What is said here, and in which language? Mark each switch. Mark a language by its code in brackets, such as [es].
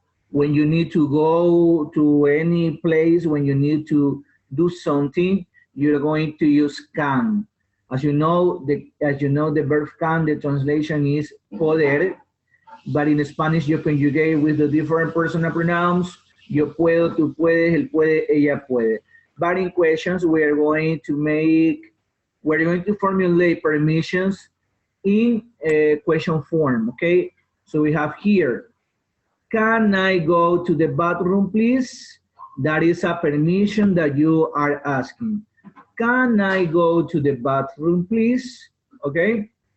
[en] When you need to go to any place, when you need to do something, you're going to use can. As you know, the verb can, the translation is poder, but in Spanish you conjugate with the different personal pronouns. [es] Yo puedo, tú puedes, él puede, ella puede. [en] But in questions, we're going to formulate permissions in a question form, okay? So we have here, can I go to the bathroom, please? That is a permission that you are asking. Can I go to the bathroom, please? Okay?